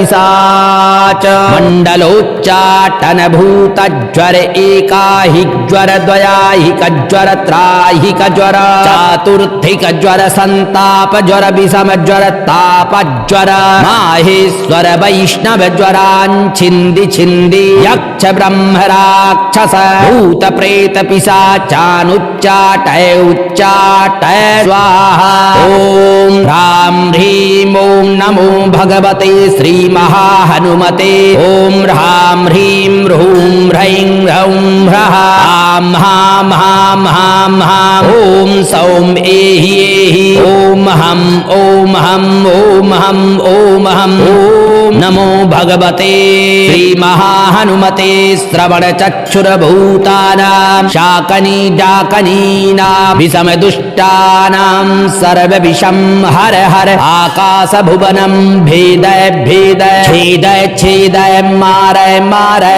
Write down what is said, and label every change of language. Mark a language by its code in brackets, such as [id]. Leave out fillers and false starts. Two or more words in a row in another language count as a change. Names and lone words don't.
[sa] पिशाच मंडलोच्चाटन भूत ज्वर एकाहिक ज्वर द्वयाहिक ज्वर त्राहिक ज्वर चातुर्थिक ज्वर संताप ज्वर विषम ज्वर ताप ज्वर माहेश्वर वैष्णव ज्वरान् छिंदि छिंदि यक्ष ब्रह्म राक्षस भूत प्रेत पिशाचानुच्चाटय उच्चाटय स्वाहा ओम ह्रां ह्रीं ॐ नमो भगवते श्री महाहनुमते ओम ह्रां ह्रीं ह्रूं ह्रैं ह्रौं ह्रः आं हां हां हां हां ओम सौं एहि एहि ओम हं ओम हं ओम हं ओम हं ओम नमो भगवते श्री महाहनुमते श्रवण चक्षुर भूतानां शाकनी डाकनीनां विषम दुष्टानां सर्व विषम हर हर आकाश भुवनं भेदय भेदय छेदय छेदय मारय मारय